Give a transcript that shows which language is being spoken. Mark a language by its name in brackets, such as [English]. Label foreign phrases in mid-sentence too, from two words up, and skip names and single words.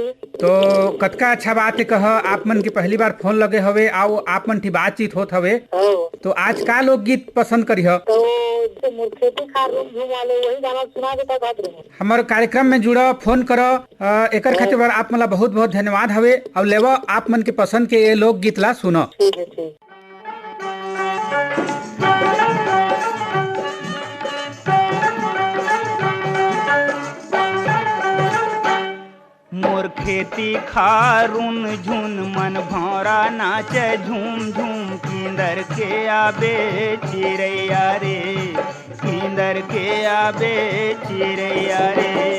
[Chhattisgarhi] तो कतका अच्छा बात है कह आप मन की पहली बार फोन लगे हवे आओ आप मन की बातचीत होत हवे। तो आज का लोकगीत पसंद करी हो? तो खेती खार रूम झूम वाले वही गाना सुना देता था। हमारे कार्यक्रम में जुड़ा फोन करो एकर खातिर आप मला बहुत बहुत धन्यवाद हवे। और लेवा आप मन के पसंद के ये लोकगीत ला सुनो। ठीक है ठीक। मोर खेती खारून झुन मन भौरा नाचे झूम झूम, किंदर के आबे चिरैया रे, किंदर के आबे चिरैया रे।